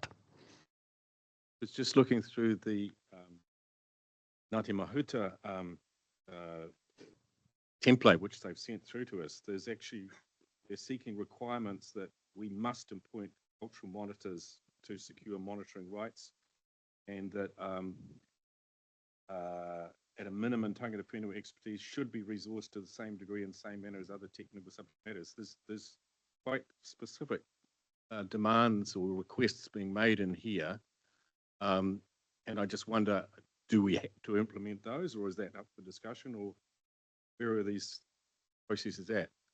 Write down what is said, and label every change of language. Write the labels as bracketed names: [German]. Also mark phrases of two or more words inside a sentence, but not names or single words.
[English] It's just looking through the Ngāti Mahuta template, which they've sent through to us. They're seeking requirements that we must appoint cultural monitors to secure monitoring rights, and that at a minimum, [Māori] tangata whenua [English] expertise should be resourced to the same degree and same manner as other technical subject matters. There's quite specific demands or requests being made in here, and I just wonder, do we have to implement those, or is that up for discussion, or where are these processes at?